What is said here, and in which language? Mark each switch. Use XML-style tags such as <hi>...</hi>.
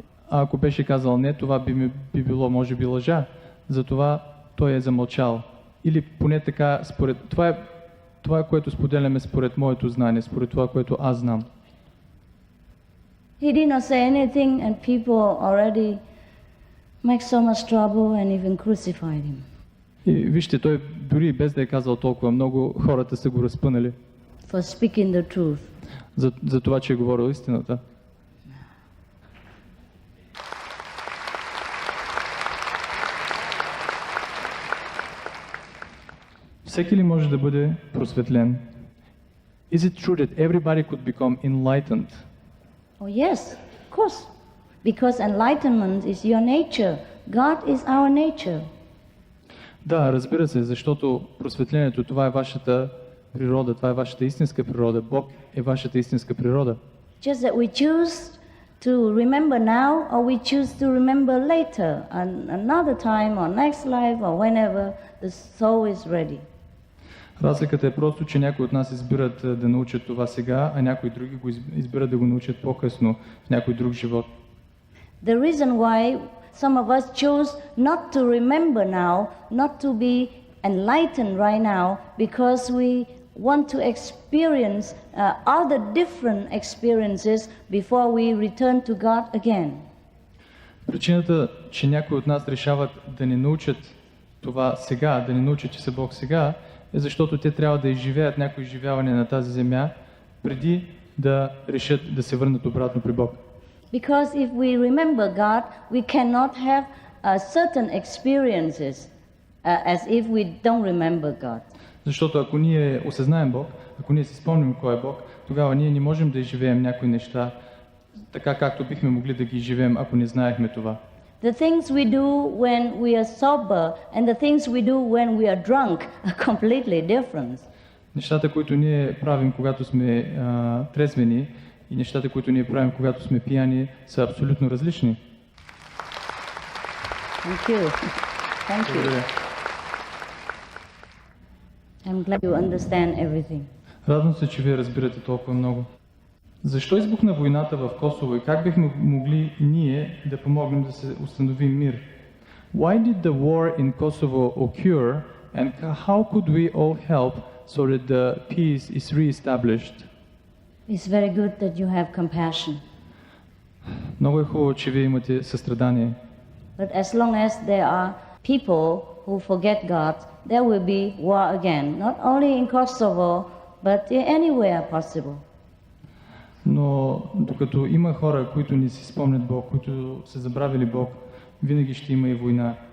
<bg>Ако беше казал не, това би било може би лъжа. Затова той е замълчал. Или поне така, това е което споделяме според моето знание, според това, което аз знам.</bg> <en>He did not say anything and people already make so much trouble and even crucified him.</en> <bg>И вижте, той дори без да е казал толкова много, хората са го разпънали.</bg> <en>For speaking the truth.</en> <bg>За това, че е говорил истината. Всеки ли може да бъде просветлен?</bg> <en>Is it true that everybody could become enlightened? Oh yes, of course. Because enlightenment is your nature. God is our nature.</en> <bg>Да, разбира се, защото просветлението, това е вашата природа, това е вашата истинска природа. Бог е вашата истинска природа.</bg> <en>Just that we choose to remember now or we choose to remember later, another time or next life or whenever the soul is ready.</en> <bg>Разликата е просто, че някои от нас избират да научат това сега, а някои други го избират да го научат по-късно в някой друг живот.</bg> <en>The reason why some of us choose not to remember now, not to be enlightened right now, because we want to experience other different experiences before we return to God again.</en> <bg>Причината, че някои от нас решават да не научат това сега, да не научат, че са Бог сега, е защото те трябва да изживеят някои изживявания на тази земя, преди да решат да се върнат обратно при Бог.</bg> <en>Because if we remember God, we cannot have certain experiences as if we don't remember God.</en> <bg>Защото ако ние осъзнаем Бог, ако ние си спомним кой е Бог, тогава ние не можем да изживеем някои неща така, както бихме могли да ги изживеем, ако не знаехме това.</bg> <en>The things we do when we are sober and the things we do when we are drunk are completely different.</en> <bg>Нещата, които ние правим, когато сме трезвени, и нещата, които ние правим, когато сме пияни, са абсолютно различни.</bg> <en>Thank you. Thank you. I'm glad you understand everything.</en> <bg>Радвам се, че вие разбирате толкова много. Защо избухна войната в Косово и как бихме могли ние да помогнем да се установи мир?</bg> <en>Why did the war in Kosovo occur and how could we all help so that the peace is re-established? It's very good that you have compassion.</en> <bg>Много е хубаво, че вие имате състрадание.</bg> <en>But as long as there are people who forget God, there will be war again, not only in Kosovo, but anywhere possible.</en> <bg>Но докато има хора, които не си спомнят Бог, които са забравили Бог, винаги ще има и война.</bg>